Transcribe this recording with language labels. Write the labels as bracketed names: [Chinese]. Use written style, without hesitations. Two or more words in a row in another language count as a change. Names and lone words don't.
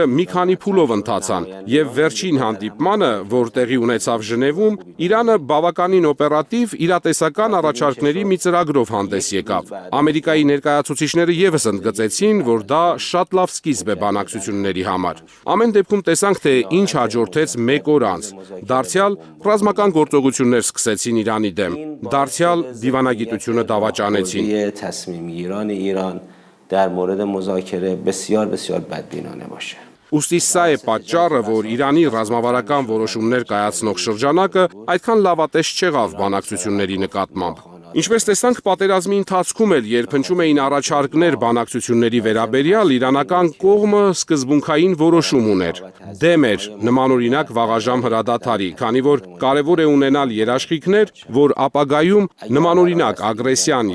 [Armenian] մի քանի փուլով ընթացան եւ վերջին հանդիպմանը, որ տեղի ունեցավ Ժնևում, Իրանը բավականին օպերատիվ իրատեսական առաջարկների մի ծրագրով հանդես եկավ։ Ամերիկայի ներկայացուցիչները եւս ընդգծեցին, որ դա շատ լավ սկիզբ է բանակցությունների համար։ Ամեն դեպքում տեսանք, թե ինչ հաջորդեց մեկ օր անց։ Դարձյալ ռազմական գործողություններ սկսեցին Իրանի դեմ։ Դարձյալ դիվանագիտությունը դավաճանեցին։ [Persian] تصمیم گیران ایران در مورد مذاکره بسیار بسیار بدبینانه باشه. [Armenian] Ուստի սա է պատճառը, որ Իրանի ռազմավարական որոշումներ կայացնող շրջանակը այդքան լավատես չեղավ բանակցությունների նկատմամբ։ Ինչպես տեսանք, պատերազմի ընթացքում էլ, երբ հնչում էին առաջարկներ բանակցությունների վերաբերյալ, իրանական կողմը սկզբունքային որոշում ուներ։ Դեմ էր նմանօրինակ վաղաժամ հրադադարի, քանի որ կարևոր է ունենալ երաշխիքներ, որ ապագայում նմանօրինակ ագրեսիան